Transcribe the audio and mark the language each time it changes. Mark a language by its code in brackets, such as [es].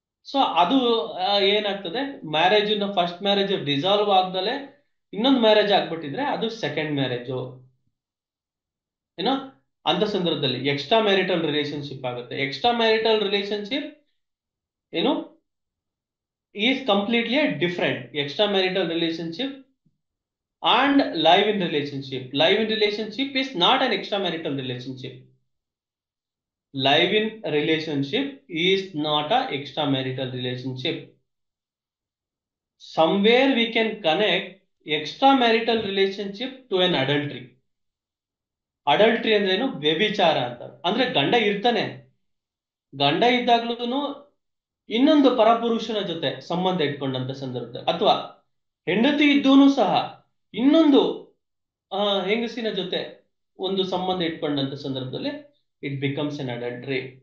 [kn] So ಅದು ಏನಾಗ್ತದೆ, marriage first marriage dissolve ಆಗ್ದಲೆ ಇನ್ನೊಂದು ಮ್ಯಾರೇಜ್ ಆಗ್ಬಿಟ್ಟಿದ್ರೆ ಅದು ಸೆಕೆಂಡ್ ಮ್ಯಾರೇಜು. ಏನೋ ಅಂತ ಸಂದರ್ಭದಲ್ಲಿ ಎಕ್ಸ್ಟ್ರಾ ಮ್ಯಾರಿಟಲ್ ರಿಲೇಶನ್ಶಿಪ್ ಆಗುತ್ತೆ. [en] Extra marital relationship ಏನು is completely different. Extra marital relationship and live-in relationship. Live-in relationship is not an extramarital relationship. Live-in relationship is not a extramarital relationship. Somewhere we can connect extramarital relationship to an adultery. [kn] Adultery ಅಂದ್ರೆ ಏನು? ವ್ಯಭಿಚಾರ ಅಂತ. ಅಂದ್ರೆ ಗಂಡ ಇರ್ತಾನೆ, ಗಂಡ ಇದ್ದಾಗ್ಲೂ ಇನ್ನೊಂದು ಪರಪುರುಷನ ಜೊತೆ ಸಂಬಂಧ ಇಟ್ಕೊಂಡಂತ ಸಂದರ್ಭದಲ್ಲಿ, ಅಥವಾ ಹೆಂಡತಿ ಇದ್ದೂನು ಸಹ ಇನ್ನೊಂದು ಹೆಂಗಸಿನ ಜೊತೆ ಒಂದು ಸಂಬಂಧ ಇಟ್ಕೊಂಡಂತ ಸಂದರ್ಭದಲ್ಲಿ [en] It becomes an adultery.